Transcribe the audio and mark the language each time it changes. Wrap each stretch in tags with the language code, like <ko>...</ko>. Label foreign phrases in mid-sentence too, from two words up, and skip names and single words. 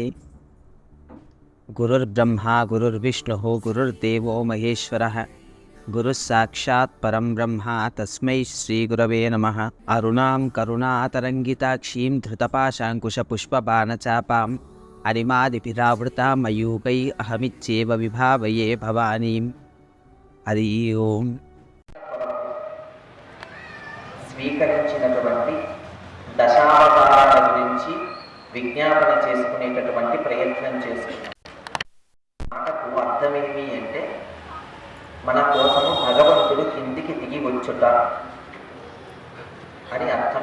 <sa>गुरुर्ब्रह्मा गुरुर्विष्णुः गुरुर्देवो महेश्वरः गुरुः साक्षात् परं ब्रह्म तस्मै श्रीगुरवे नमः। अरुणां करुणातरङ्गिताक्षीं धृतपाशाङ्कुशपुष्पबाणचापाम् अरिमादिभिरावृतां मयूकै अहमित्येव विभावये भवानीं। हरि ओम्।</sa> <te>స్వీకరించినటువంటి దశావతారాల గురించి విజ్ఞాపన చేసుకునేటటువంటి ప్రయత్నం చేస్తున్నాం. మాటకు అర్థమేమి అంటే మన కోసము భగవంతుడు కిందికి దిగి వచ్చుట అని అర్థం.</te>